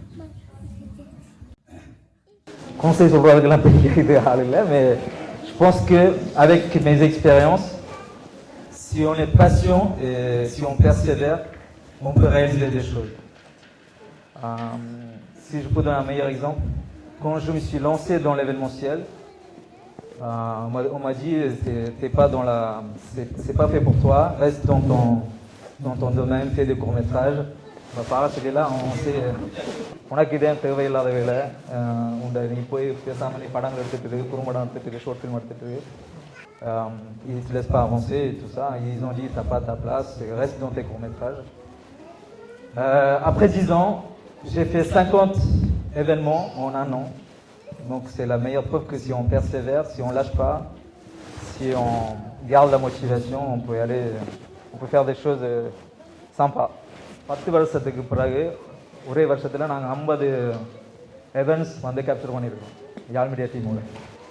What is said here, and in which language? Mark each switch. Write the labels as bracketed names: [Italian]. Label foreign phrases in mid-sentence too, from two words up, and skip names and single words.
[Tamil] Conseil சொல்றதுக்கெல்லாம் பெரிய இது ஆள் இல்லை, [French] mais je pense que avec mes expériences, si on est patient et si on persévère, on peut réaliser des choses. Si je peux donner un meilleur exemple, quand je me suis lancé dans l'événementiel, on m'a dit t'es pas dans la, c'est pas fait pour toi, reste dans ton domaine, fais des courts-métrages. [Tamil] பாரசிலாம் உனக்கு இதே தேவையில்லாத வேலை உண்ட, நீ போய் பேசாமல் நீ படங்கள் எடுத்துட்டு குறும்படம் எடுத்துட்டு [English] short film [Tamil] எடுத்துட்டு [French] ils ne te laissent pas avancer et tout ça. Ils ont dit t'as pas ta place, reste dans tes courts-métrages. Après 10 ans, j'ai fait 50 événements en un an. Donc c'est la meilleure preuve que si on persévère, si on lâche pas, si on garde la motivation, on peut faire des choses sympas. [Tamil] 10 வருஷத்துக்கு பிறகு ஒரே வருஷத்தில் நாங்கள் 50 events வந்து கேப்சர் பண்ணியிருக்கோம் யாழ் மீடியா டீமோட.